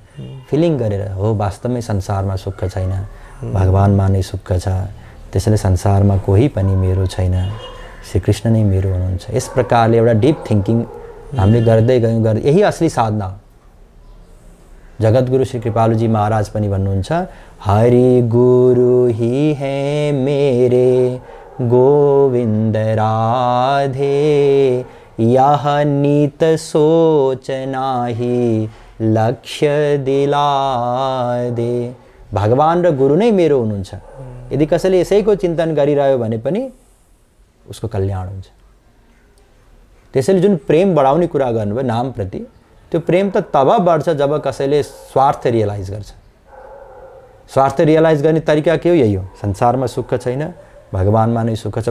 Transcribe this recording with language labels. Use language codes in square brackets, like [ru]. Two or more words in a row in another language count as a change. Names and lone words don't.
[ne] फिलिङ गरेर हो वास्तवमै संसारमा सुख छैन, भगवानमा नै सुख छ, त्यसैले संसारमा कोही पनि मेरो छैन, श्रीकृष्ण नै मेरो हुनुहुन्छ। यस प्रकारले एउटा [en] deep thinking [ne] हामीले गर्दै गयौँ, यही असली साधना हो। जगतगुरु श्री कृपालुजी महाराज पनि भन्नुहुन्छ [hi] हरि गुरु ही है मेरे गोविंद राधे, यह नीत सोच नाही लक्ष्य दिला दे। [ne] भगवान र गुरु नै मेरो हुनुहुन्छ। यदि कसैले यसैको चिन्तन गरिरह्यो भने पनि उसको कल्याण हुन्छ। त्यसैले जुन प्रेम बढाउने कुरा गर्नुभयो नामप्रति, त्यो प्रेम त तब बढ्छ जब कसैले स्वार्थ रियलाइज गर्छ। स्वार्थ रियलाइज गर्ने तरिका के हो? यही हो, संसारमा सुख छैन, भगवानमा नै सुख छ।